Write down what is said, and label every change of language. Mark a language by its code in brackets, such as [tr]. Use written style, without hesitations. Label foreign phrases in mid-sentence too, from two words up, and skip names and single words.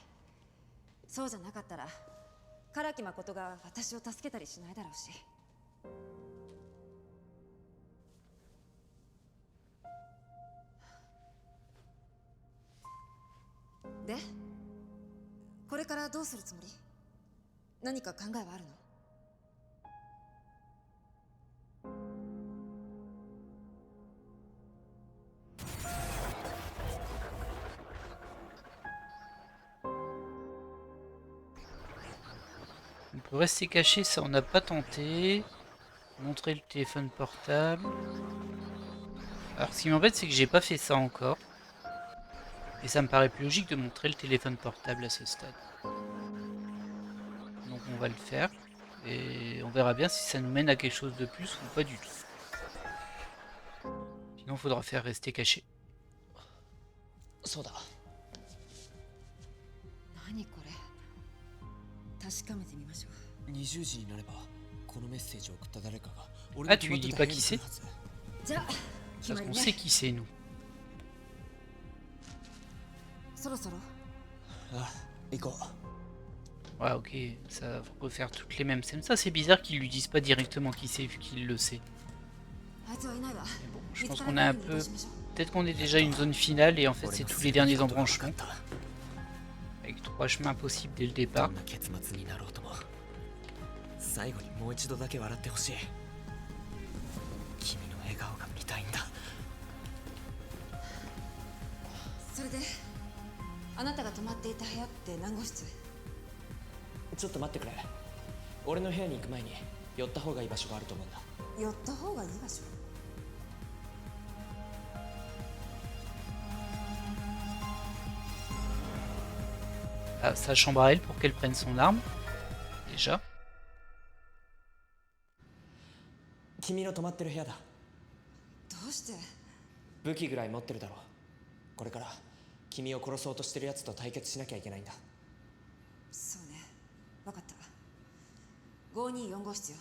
[ja] そうじゃなかったら唐木誠が私を助けたりしないだろうし。でこれからどうするつもり？何か考えはあるの？ [fr] On peut rester caché, ça on n'a pas tenté. Montrer le téléphone portable. Alors ce qui m'embête c'est que j'ai pas fait ça encore. Et ça me paraît plus logique de montrer le téléphone portable à ce stade. Donc on va le faire. Et on verra bien si ça nous mène à quelque chose de plus ou pas du tout. Sinon il faudra faire rester caché. [ja] そうだ。何これ？確かめてみましょう。 20時になればこのメッセージを送った誰かが俺 [fr] Ah [ja] の [fr] tu [ja] 決 [fr] lui [ja] まっ [fr] dis [ja] て [fr] pas [ja] た部屋 [fr] qui [ja] に来 [fr] c'est? [ja] るはず。じゃあ決ま [fr] Parce [ja] り [fr] qu'on [ja] ね。 [fr] sait qui c'est nous. [ja] そろそろ。ああ、行こう。 [fr] Ouais ok, ça va refaire toutes les mêmes scènes. Ça c'est bizarre qu'ils lui disent pas directement qui c'est vu qu'il le sait. [ja] あいつはいないわ。 [fr] Mais bon, je [ja] 見 [fr] pense [ja] つから [fr] qu'on [ja] な [fr] a [ja] い [fr] un [ja] ように移動 [fr] peu... [ja] しましょう。 [fr] Peut-être qu'on est déjà à une zone finale et en fait [ja] 俺 [fr] c'est [ja] の [fr] tous [ja] す [fr] les [ja] べき [fr] derniers [ja] ことが分かっ [fr] embranchements. [ja] た。 [fr] Avec 3 chemins possibles dès le [ja] ど [fr] départ. [ja] んな結末になろうとも最後にもう一度だけ笑ってほしい。君の笑顔が見たいんだ。それであなたが泊まっていた部屋って何号室？ちょっと待ってくれ。俺の部屋に行く前に寄った方がいい場所があると思うんだ。寄った方がいい場所？ [fr] Ah, sa chambre à elle pour qu'elle prenne son arme. Déjà. [ja] 君の泊まってる部屋だ。どうして？武器ぐらい持ってるだろう。これから君を殺そうとしてるやつと対決しなきゃいけないんだ。そうね。分かった。524号室よ。